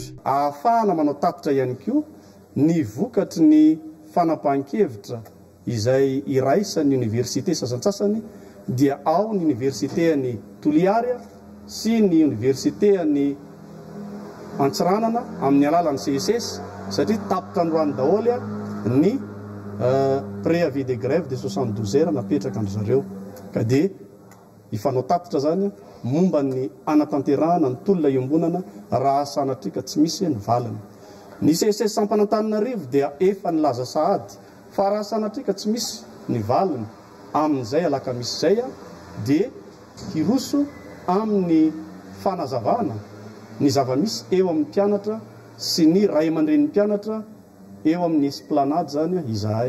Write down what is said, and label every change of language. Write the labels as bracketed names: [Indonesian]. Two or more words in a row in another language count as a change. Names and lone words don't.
[Malagasy] Ahafahana manao tatitra ihany koa ny vokatry ny fanapahan-kevitra izay iraisan'ny université sasantsasany dia ao ny université any Toliara sy ny université any Antsiranana amin'ny alalan'ny CSS satria tapitra androany daholo ny [French] préavis de grève de 72 heures [Malagasy] napetraka andro zareo ka dia ifanao tatitra zany momba ny anatanterahana ny tolona iombonana raha sanatrika tsy misy ny valiny. Ny CSS Sampanantananarivo dia efa nilaza sahady fa raha sanatrika tsy misy ny valiny amin'izay alakamisy izay dia hiroso amin'ny fanazavana ny zava-misy eo amin'ny mpianatra sy ny ray aman-dren'ny mpianatra eo amin'ny esplanade zany izahay.